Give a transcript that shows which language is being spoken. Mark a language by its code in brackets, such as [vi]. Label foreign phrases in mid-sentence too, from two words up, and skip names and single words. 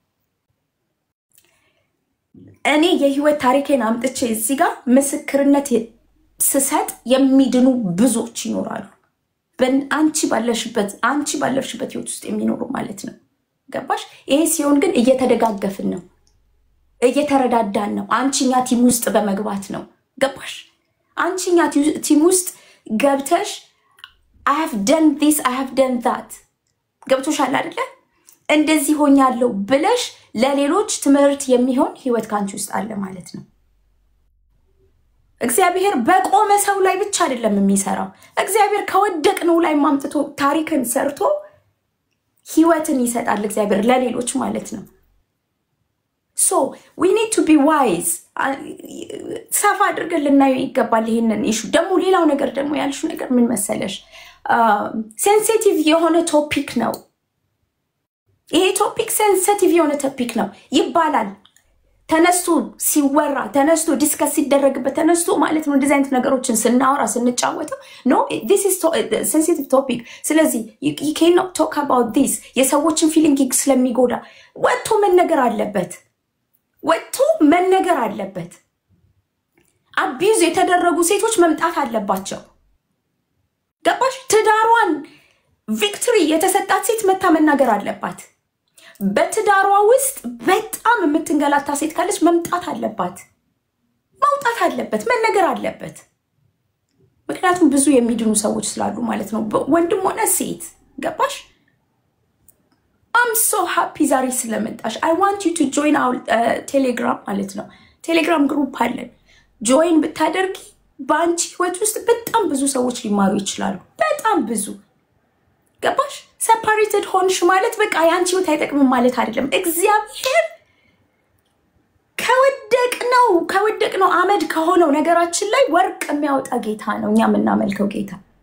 [am] እኔ የህይወት ታሪኬን አምጥቼ እዚህ ጋር ምስክርነት ስሰጥ የሚድኑ ብዙዎች ይኖራሉ። አንቺ ባለሽበት ህይወት ውስጥ የሚኖሩ ማለት ነው። ገባሽ? ይሄ ሲሆን ግን እየተደጋገፍን ነው፣ እየተረዳዳን ነው። አንቺኛ ቲም ውስጥ በመግባት ነው። ገባሽ? አንቺኛ ቲም ውስጥ ገብተሽ [en] I have done this, I have done that [am] ገብቶሻል አይደለ? እንደዚህ ሆኛለሁ ብለሽ ለሌሎች ትምህርት የሚሆን ህይወት ካንቺ ውስጥ አለ ማለት ነው። እግዚአብሔር በቆመ ሰው ላይ ብቻ አይደለም የሚሰራው። እግዚአብሔር ከወደቅነው ላይ ማምጥቶ ታሪክን ሰርቶ ህይወትን ይሰጣል እግዚአብሔር ለሌሎች ማለት ነው። [en] So we need to be wise. [am] ሰፋ አድርገን ልናየው ይገባል ይሄንን ኢሹ። ደግሞ ሌላው ነገር ደግሞ ያልሽው ነገር ምን መሰለሽ? ሴንሲቲቭ የሆነ ቶፒክ ነው። ይሄ ቶፒክ ሴንሲቲቭ የሆነ ቶፒክ ነው ይባላል። ተነስቶ ሲወራ ተነስቶ ዲስከስ ሲደረግበት ተነስቶ ማለት ነው እንደዚህ አይነት ነገሮችን ስናወራ ስንጫወተው [en] no this is sensitive topic [am] ስለዚህ [en] you cannot talk about this [am] የሰዎችን ፊሊንግ ስለሚጎዳ ወጥቶ መነገር አለበት። አቢዩዝ የተደረጉ ሴቶች መምጣት አለባቸው። ገባሽ? ትዳሯን ቪክቶሪ የተሰጣት ሴት መታ መናገር አለባት። በትዳሯ ውስጥ በጣም የምትንገላታ ሴት ካለች መምጣት አለበት፣ መነገር አለበት። ምክንያቱም ብዙ የሚድኑ ሰዎች ስላሉ ማለት ነው፣ ወንድም ሆነ ሴት። ገባሽ? [en] I'm so happy [am] ዛሬ ስለመጣሽ። [en] I want you to join our Telegram [am] ማለት ነው። ቴሌግራም ግሩፕ አለን። ጆይን ብታደርጊ በአንቺ ህይወት ውስጥ በጣም ብዙ ሰዎች ሊማሩ ይችላሉ። በጣም ብዙ። ገባሽ? separated ሆንሽ ማለት በቃ ያንቺ ህይወት አይጠቅምም ማለት አይደለም። እግዚአብሔር ከወደቅነው አመድ ከሆነው ነገራችን ላይ ወርቅ የሚያወጣ ጌታ ነው እኛ የምናመልከው ጌታ።